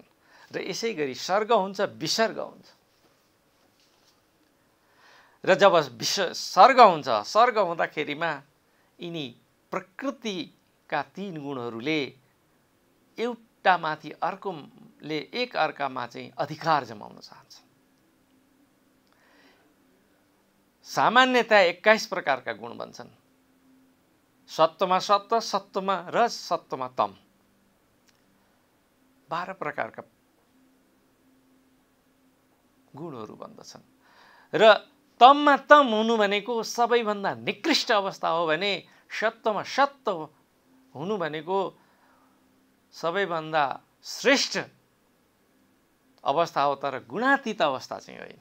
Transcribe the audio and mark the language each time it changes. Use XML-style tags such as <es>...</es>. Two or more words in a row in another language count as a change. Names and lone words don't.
<ne>र यसै गरी सर्ग हुन्छ, विसर्ग हुन्छ। र जब सर्ग हुन्छ, सर्ग हुँदाखेरिमा यिनी प्रकृतिका 3 गुणहरूले एउटा माथि अर्कोले एक अर्कामा चाहिँ अधिकार जमाउन चाहन्छ। सामान्यतया 21 प्रकारका गुण बन्छन्। सत्वमा सत्व, सत्वमा रज, सत्वमा तम। 12 प्रकारका गुणहरू बन्दछन्। र तममा तम हुनु भनेको सबैभन्दा निकृष्ट अवस्था हो भने सत्वमा सत्व हुनु भनेको सबैभन्दा श्रेष्ठ अवस्था हो, तर गुणातीत अवस्था चाहिँ होइन।</ne>